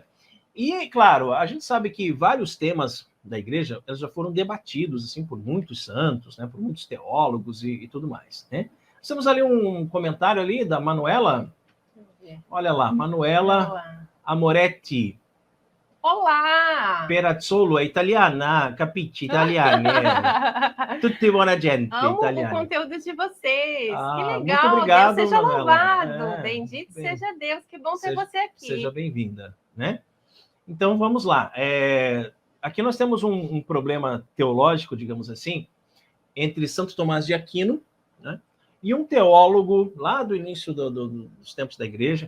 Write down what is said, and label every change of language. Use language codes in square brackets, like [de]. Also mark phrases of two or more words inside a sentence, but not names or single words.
[pt] E, claro, a gente sabe que vários temas da igreja eles já foram debatidos assim por muitos santos, né? Por muitos teólogos e tudo mais, né? Temos ali um comentário ali da Manuela. Olha lá, Manuela Amoretti. Olá! [it] Perazzolo é italiana, capisci? Italiane. Tutti buona gente, [pt] amo italiani. O conteúdo de vocês. Que legal. Muito obrigado, Deus seja Manuela. louvado. Bendito seja Deus. Que bom ter você aqui. Seja bem-vinda, né? Então, vamos lá. Aqui nós temos um problema teológico, digamos assim, entre Santo Tomás de Aquino, né, e um teólogo lá do início dos tempos da igreja.